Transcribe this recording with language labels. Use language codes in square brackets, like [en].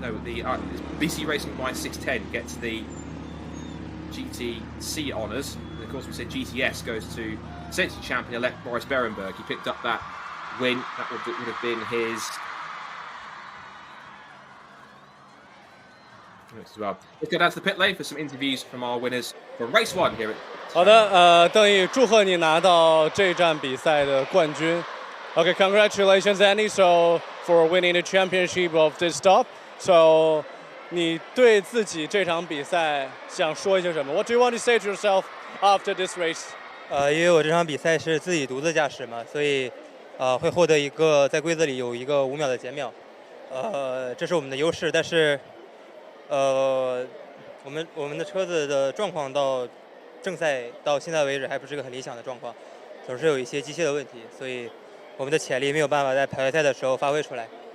[en] No, the BC Racing by 610 gets the GTC honours. And of course, we said GTS goes to essentially champion-elect Boris Berenberg. He picked up that win. That would have been his. As well. Let's go down to the pit lane for some interviews from our winners for race 1 here at. [zh] 好的，邓毅，祝贺你拿到这站比赛的冠军。 [en] Okay, congratulations, Andy. So for winning the championship of this stop. So 你对自己这场比赛想说一些什么？What do you want to say to yourself after this race? [zh] 因为我这场比赛是自己独自驾驶嘛，所以会获得一个在规则里有一个5秒的减秒。这是我们的优势，但是我们的车子的状况到正赛到现在为止还不是个很理想的状况，总是有一些机械的问题，所以我们的潜力没有办法在排位赛的时候发挥出来。